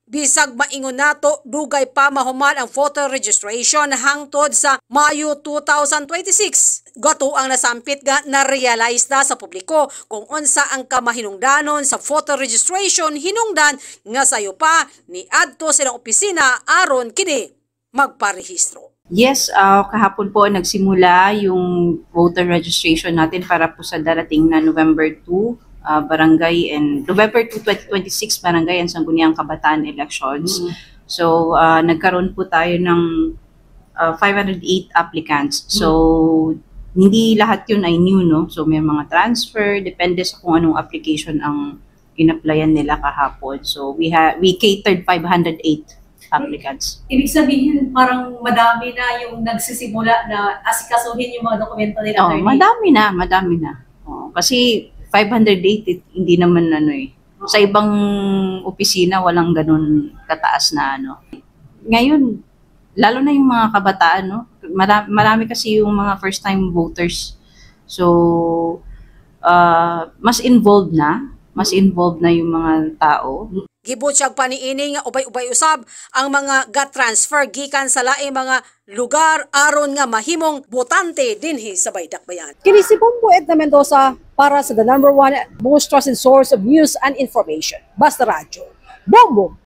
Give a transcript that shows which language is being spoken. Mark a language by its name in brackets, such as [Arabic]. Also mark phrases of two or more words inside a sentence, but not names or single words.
[Cebuano] Bisag maingon nato dugay pa mahuman ang [English] voter registration [Cebuano] hangtod sa Mayo 2026. Gato ang nasampit nga na-realize na sa publiko kung unsa ang kamahinungdanon sa [English] voter registration [Cebuano] hinungdan nga sayo pa ni adto silang opisina aron kini magparehistro. [English] Yes, [Filipino] kahapon po nagsimula yung [English] voter registration [Filipino] natin para po sa darating na November 2. [English] Barangay and November 2, 2026 Barangay and Sangguniang Kabataan elections. [Filipino] So nagkaroon po tayo ng 508 applicants. So hindi lahat yun ay new, no? So may mga transfer, depende sa kung anong application ang in-applyan nila kahapon. [English] So we catered 508 applicants. [Filipino] Ibig sabihin parang madami na yung nagsisimula na asikasuhin yung mga dokumento nila. Madami na. Kasi 508, hindi naman sa ibang opisina walang ganun kataas na Ngayon, lalo na yung mga kabataan, no? Marami kasi yung mga [English] first time voters. [Filipino] So, mas involved na yung mga tao. [Cebuano] Gibutyag pa ni ini nga ubay-ubay usab ang mga ga-transfer gikan sa laing mga lugar aron nga mahimong botante dinhi sa Baydakbayan. Kini si [English] Bombo Edna Mendoza [Cebuano] para sa [English] the #1 most trusted source of news and information. [Cebuano] Basta Radyo. Bombo!